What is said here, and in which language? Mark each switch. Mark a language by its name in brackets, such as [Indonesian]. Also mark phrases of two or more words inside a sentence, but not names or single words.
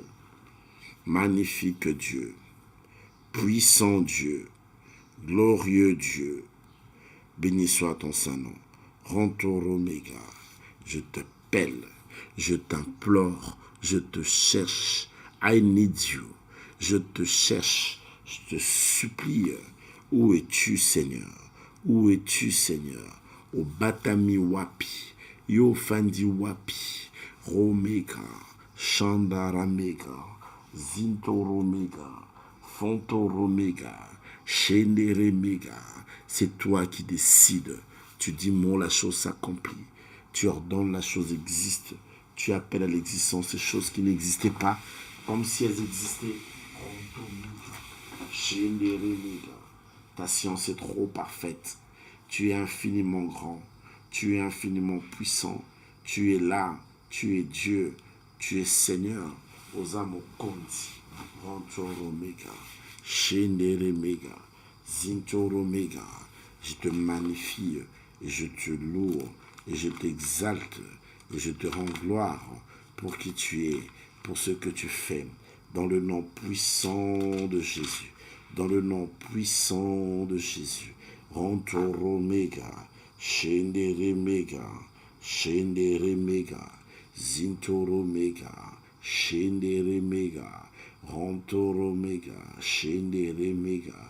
[French] Magnifique Dieu. Puissant Dieu. Glorieux Dieu. Béni soit ton Saint-Nom. Rentour Oméga. Je t'appelle. Je t'implore. Je te cherche. [English] I need you. [French] Je te cherche. Je te supplie. Où es-tu, Seigneur? Où es-tu, Seigneur? Au Batami Wapi. Yo Fandi Wapi. Romega. Chandaramega. Zintoromega. Fontoromega. Shenderemega. C'est toi qui décides. Tu dis, mon, la chose s'accomplit. Tu ordonnes, la chose existe. Tu appelles à l'existence ces choses qui n'existaient pas, comme si elles existaient. Ta science est trop parfaite. Tu es infiniment grand. Tu es infiniment puissant. Tu es là. Tu es Dieu. Tu es Seigneur. Osamo Konti. Rantoromega. Shenderemega. Zintoromega. Je te magnifie et je te loue et je t'exalte et je te rends gloire pour qui tu es, pour ce que tu fais, dans le nom puissant de Jésus, dans le nom puissant de Jésus. Rantoromega, Shenderemega, Shenderemega, Zintoromega, Shenderemega, Rantoromega, Shenderemega.